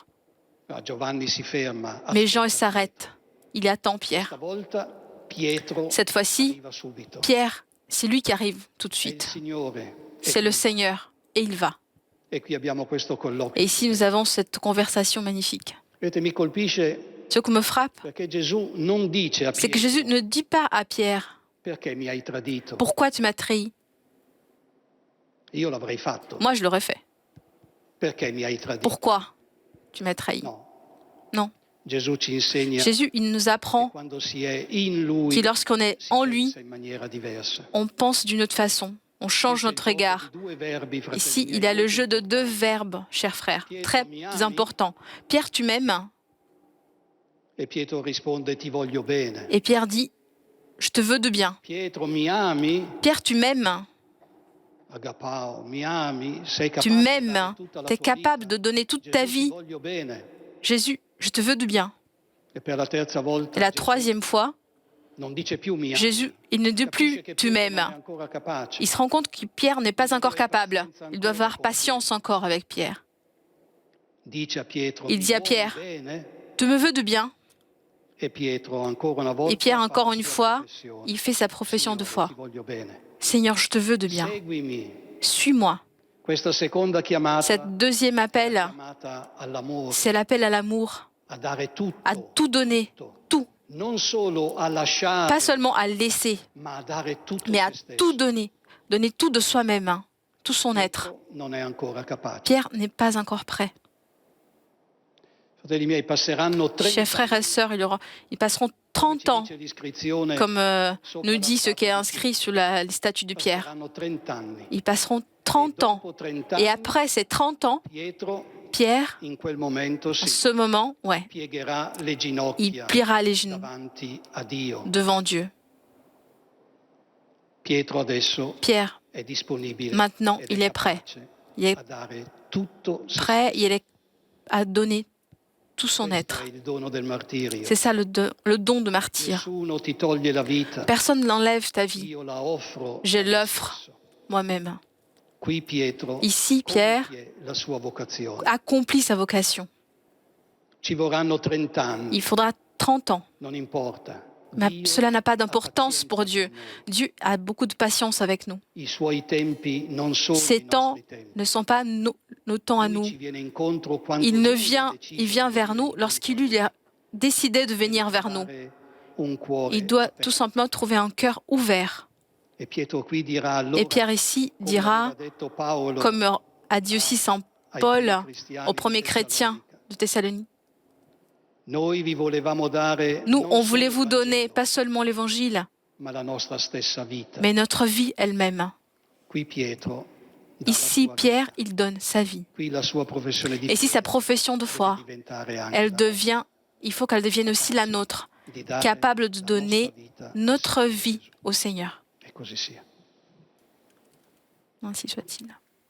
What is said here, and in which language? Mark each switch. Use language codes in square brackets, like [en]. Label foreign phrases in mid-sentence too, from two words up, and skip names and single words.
[it] Ma Giovanni si ferma. [fr] Mais Jean, il s'arrête, il attend Pierre. [it] Stavolta Pietro [fr] Cette fois-ci, [it] arriva subito. [fr] Pierre, c'est lui qui arrive tout de [it] È il [fr] suite. [it] Signore. [fr] C'est le Seigneur, et il va. [it] E qui abbiamo questo colloquio. [fr] Et ici, nous avons cette conversation magnifique. [it] Vedete, mi colpisce [fr] Ce qui me frappe, [it] perché Gesù non dice a [fr] c'est que [it] Pietro, [fr] Jésus ne dit pas à Pierre, [it] perché mi hai tradito. [fr] pourquoi tu m'as trahi? [it] Io l'avrei fatto. [fr] Moi, je l'aurais fait. [it] Perché mi hai tradito. [fr] Pourquoi tu m'as trahi? [it] No. [fr] Non. [it] Gesù ci insegna [fr] Jésus, il nous apprend [it] quando si è in lui [fr] que lorsqu'on est [it] si [fr] en lui, [it] pensa in maniera diversa. [fr] on pense d'une autre façon. On change notre regard. Ici, il y a le jeu de deux verbes, chers frères, très importants. Pierre, tu m'aimes? [it] E Pietro risponde ti voglio bene. [fr] Et Pierre dit, je te veux de bien. [it] Pietro mi ami? [fr] Pierre, tu m'aimes? [it] Agapao, mi ami? Sei [fr] Tu [it] capace di [fr] m'aimes? [it] dare tutta la [fr] Tu es [it] tua [fr] capable [it] vita? [fr] de donner toute [it] Gesù, [fr] ta [it] ti [fr] vie. [it] voglio bene. [fr] Jésus, je te veux de bien. [it] E per la terza volta [fr] Et la [it] Gesù [fr] troisième fois, [it] non dice più mi ami. [fr] Jésus, il ne dit plus [it] Capisce che [fr] tu [it] Pietro non è [fr] m'aimes. [it] ancora capace. [fr] Il se rend compte que Pierre n'est pas encore capable. Il doit avoir patience encore avec Pierre. [it] Dice a Pietro, [fr] Il [it] "Mi [fr] dit à [it] vuoi [fr] Pierre, [it] bene?" [fr] tu me veux de bien? [it] E Pietro ancora una volta [fr] Et Pierre, [it] fa [fr] encore [it] la [fr] une [it] sua [fr] fois, [it] professione. [fr] il fait sa profession de [it] Signore, [fr] foi. [it] ti voglio bene. [fr] Seigneur, je te veux de bien. [it] Seguimi. [fr] Suis-moi. [it] Questa seconda chiamata [fr] Cette deuxième appel, [it] chiamata all'amore, [fr] c'est l'appel à l'amour, [it] a dare tutto, [fr] à tout donner, tout. [it] non solo a lasciare, [fr] Pas seulement à laisser, [it] ma a dare tutto [fr] mais à [it] se stesso. [fr] tout donner. Donner tout de soi-même, hein, tout son être. [it] Pietro non è ancora capace. [fr] Pierre n'est pas encore prêt. [it] Fratelli miei, passeranno 30 [fr] Chers frères et sœurs, ils passeront 30 ans, [it] dice l'iscrizione, [fr] comme [it] sopra [fr] nous [it] la [fr] dit ce qui est [it] statua di [fr] inscrit sur les statues de Pierre. [it] passeranno 30 anni. [fr] Ils passeront 30 ans. [it] Dopo 30 [fr] Et [it] anni, [fr] après ces 30 ans, [it] Pietro [fr] Pierre, [it] in quel momento [fr] en [it] si [fr] ce moment, ouais, [it] piegherà le [fr] il [it] ginocchia [fr] pliera les genoux [it] davanti a Dio. [fr] devant Dieu. [it] Pietro adesso [fr] Pierre, [it] è disponibile [fr] maintenant, [it] ed [fr] il est prêt. [it] capace [fr] Il est [it] a dare tutto se [fr] prêt, [it] stesso. [fr] il est à donner tout son [it] Questo [fr] être. [it] è il dono del martirio. [fr] C'est ça le don de martyr. [it] Nessuno ti toglie la vita. [fr] Personne n'enlève ta vie. [it] Io la offro [fr] Je [it] a me [fr] l'offre [it] stesso. [fr] moi-même. [it] Qui Pietro [fr] Ici, Pierre [it] compie la sua vocazione. [fr] accomplit sa vocation. [it] Ci vorranno 30 anni, [fr] Il faudra 30 ans. [it] non importa. [fr] Mais [it] Dio [fr] cela n'a pas [it] ha [fr] d'importance pour [it] pazienza [fr] Dieu. [it] con noi. [fr] Dieu a beaucoup de patience avec nous. [it] I suoi tempi non sono [fr] Ces [it] i [fr] temps [it] nostri tempi. [fr] ne sont pas nos temps à [it] Lui [fr] nous. [it] ci viene incontro quando [fr] Il [it] lui ha deciso [fr] il vient [it] di [fr] vers nous [it] venire [fr] lorsqu'il [it] incontro. [fr] lui a décidé de venir vers nous. [it] Dare un cuore [fr] Il doit [it] aperto. [fr] tout simplement trouver un cœur ouvert. [it] E Pietro qui dirà allora, [fr] Et Pierre ici [it] come [fr] dira, [it] aveva detto Paolo [fr] comme a dit aussi Saint [it] ai [fr] Paul [it] primi cristiani [fr] aux [it] di [fr] premiers chrétiens [it] Tessalonica. [fr] de Thessalonique, [it] Noi vi volevamo dare [fr] nous, [it] non [fr] on [it] solo [fr] voulait [it] il [fr] vous donner [it] Vangelo, [fr] pas seulement l'évangile, [it] ma la nostra stessa vita. [fr] mais notre vie elle-même. [it] Qui Pietro dà la [fr] Ici, [it] sua [fr] Pierre, [it] vita. [fr] il donne sa vie. [it] Qui la sua professione di [fr] Et si sa [it] fede [fr] profession de [it] deve [fr] foi, [it] diventare anche [fr] elle [it] la [fr] devient, il faut qu'elle devienne aussi la nôtre, [it] nostra, di dare [fr] capable de [it] la [fr] donner [it] nostra vita [fr] notre vie au Seigneur. [it] e così sia. [fr] Ainsi soit-il.